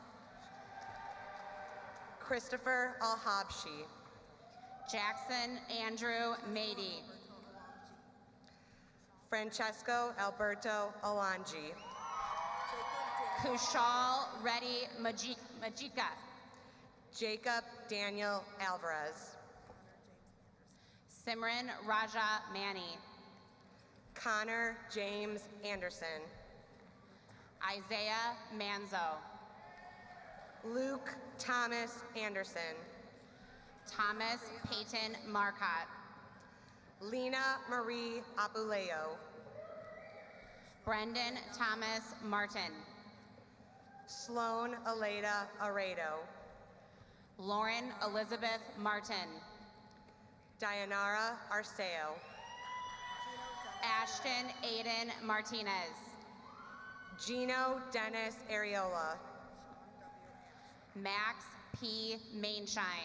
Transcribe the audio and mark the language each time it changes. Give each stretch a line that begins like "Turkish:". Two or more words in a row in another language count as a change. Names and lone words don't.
English: Christopher Al-Habshi. Jackson Andrew Mady. Francesco Alberto Alangi. Kushal Reddy Majika. Jacob Daniel Alvarez. Simran Raja Mani. Connor James Anderson. Isaiah Manzo. Luke Thomas Anderson. Thomas Peyton Marcotte. Lena Marie Apuleo. Brendan Thomas Martin. Sloan Aleda Aredo. Lauren Elizabeth Martin. Dayanara Arceo. Ashton Aiden Martinez. Gino Dennis Areola. Max P. Mainshine.